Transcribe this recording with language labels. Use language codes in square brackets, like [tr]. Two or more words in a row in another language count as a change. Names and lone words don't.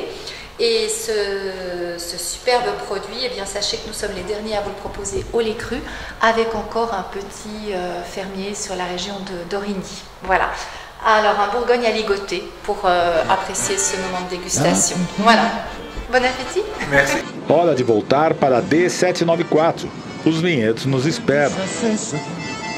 [fr] Et ce superbe produit, eh bien, sachez que nous sommes les derniers à vous le proposer au lait cru, avec encore un petit fermier sur la région d'Origny. Voilà. Alors, un Bourgogne à ligoter pour apprécier ce moment de dégustation. Voilà. Bon appétit. Merci. [pt] Hora de voltar para D794. Os vinhedos nos esperam. [fr] Ça c'est ce